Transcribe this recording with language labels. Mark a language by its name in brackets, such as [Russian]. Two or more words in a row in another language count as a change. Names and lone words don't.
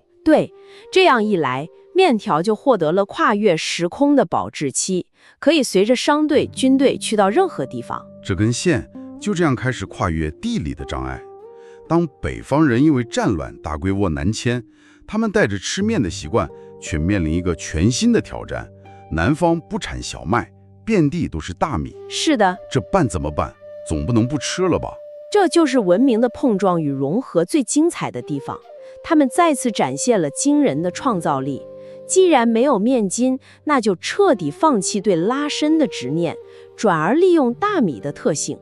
[Chinese] 對，這樣一來，麵條就獲得了跨越時空的保質期，可以隨着商隊、軍隊去到任何地方。這根線就這樣開始跨越地理的障礙。當北方人因為戰亂大規模南遷，他們帶着吃麵的習慣，卻面臨一個全新的挑戰：南方不產小麥，遍地都是大米。是的，這辦怎麼辦？總不能不吃了吧？這就是文明的碰撞與融合最精彩的地方。他們再次展現了驚人的創造力。既然沒有麵筋，那就徹底放棄對拉伸的執念，轉而利用大米的特性。